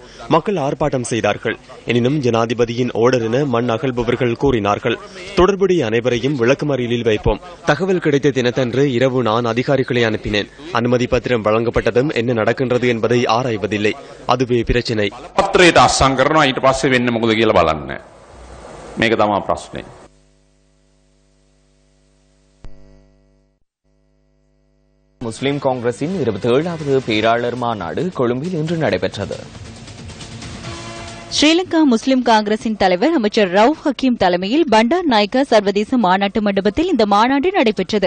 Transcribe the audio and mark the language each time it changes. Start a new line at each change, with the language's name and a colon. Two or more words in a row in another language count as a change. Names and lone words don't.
Tamil: மக்கள் ஆர்ப்பாட்டம் செய்தார்கள். எனினும் ஜனாதிபதியின் ஓர்டர் என மண் அகழ்பவர்கள் கூறினார்கள். தொடர்புடைய அனைவரையும் விளக்குமறியலில் வைப்போம். தகவல் கிடைத்த தினத்தன்று இரவு நான் அதிகாரிகளை அனுப்பினேன். அனுமதி பத்திரம் வழங்கப்பட்டதும் என்ன நடக்கின்றது என்பதை ஆராய்வதில்லை. அதுவே பிரச்சினை.
Sinhala: පත්‍රයට අස්සම් කරනවා ඊට පස්සේ වෙන්නේ මොකද කියලා බලන්න. මේක තමයි ප්‍රශ්නේ.
Tamil: முஸ்லிம் காங்கிரசின் 27வது பேராளர் மாநாடு கொழும்பில் இன்று நடைபெற்றது. ஸ்ரீலங்கா முஸ்லிம் காங்கிரசின் தலைவர் அமைச்சர் ரவுப் ஹக்கீம் தலைமையில் பண்டார் நாயக்கா சர்வதேச மாநாட்டு மண்டபத்தில் இந்த மாநாடு நடைபெற்றது.